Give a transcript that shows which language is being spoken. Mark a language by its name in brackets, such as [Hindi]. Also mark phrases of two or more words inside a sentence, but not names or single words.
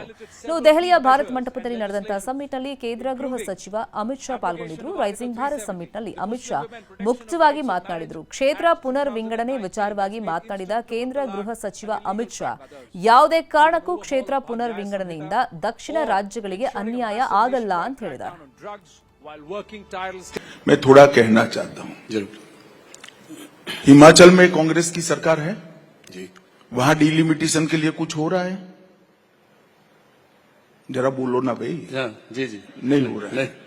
[Kannada] ದೆಹಲಿಯ ಭಾರತ್ ಮಂಟಪದಲ್ಲಿ ನಡೆದಂತಹ ಸಮ್ಮಿಟ್ನಲ್ಲಿ ಕೇಂದ್ರ ಗೃಹ ಸಚಿವ ಅಮಿತ್ ಶಾ ಪಾಲ್ಗೊಂಡಿದ್ದರು. ರೈಸಿಂಗ್ ಭಾರತ್ ಸಮ್ಮಿಟ್ನಲ್ಲಿ ಅಮಿತ್ ಶಾ ಮುಕ್ತವಾಗಿ ಮಾತನಾಡಿದರು. ಕ್ಷೇತ್ರ ಪುನರ್ ವಿಂಗಡಣೆ ವಿಚಾರವಾಗಿ ಮಾತನಾಡಿದ ಕೇಂದ್ರ ಗೃಹ ಸಚಿವ ಅಮಿತ್ ಶಾ ಯಾವುದೇ ಕಾರಣಕ್ಕೂ ಕ್ಷೇತ್ರ ಪುನರ್ ವಿಂಗಡಣೆಯಿಂದ ದಕ್ಷಿಣ ರಾಜ್ಯಗಳಿಗೆ ಅನ್ಯಾಯ ಆಗಲ್ಲ ಅಂತ ಹೇಳಿದ್ದಾರೆ. [Hindi] मैं थोड़ा कहना चाहता हूं. हिमाचल में कांग्रेस की सरकार है जी, वहां [English] delimitation [Hindi] के लिए कुछ हो रहा है? जरा बोलो ना भाई. जी जी नहीं हो रहा है.